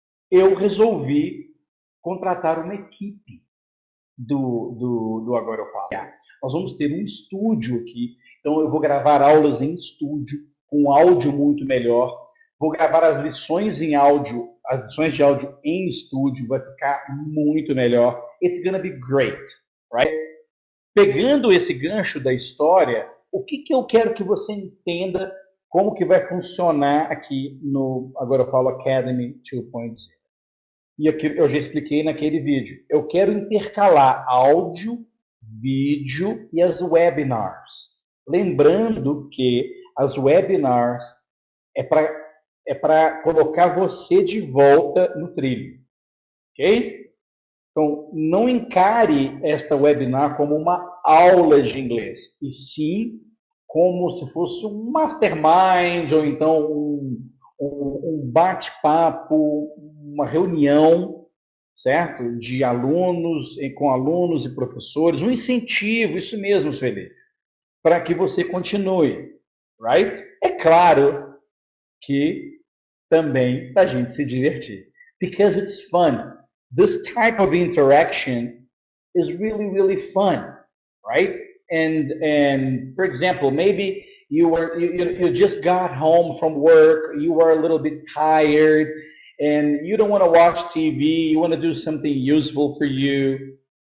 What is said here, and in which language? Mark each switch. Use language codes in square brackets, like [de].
[pt] Eu resolvi contratar uma equipe do Agora Eu Falo. Nós vamos ter um estúdio aqui, então eu vou gravar aulas em estúdio, com áudio muito melhor, vou gravar as lições de áudio em estúdio, vai ficar muito melhor. [en] It's gonna be great, right? [pt] Pegando esse gancho da história, o que eu quero que você entenda como que vai funcionar aqui no Agora Eu Falo Academy 2.0. E eu já expliquei naquele vídeo. Eu quero intercalar áudio, vídeo e as webinars. Lembrando que as webinars é para colocar você de volta no trilho. Ok? Então, não encare esta webinar como uma aula de inglês, e sim como se fosse um mastermind, ou então um bate-papo, uma reunião, certo? De alunos, com alunos e professores, um incentivo, isso mesmo, Sueli, para que você continue, right? É claro que também para a gente se divertir, [en] because it's fun. This type of interaction is really, really fun, right? And for example, maybe you just got home from work, you are a little bit tired, and you don't want to watch TV, you want to do something useful for you.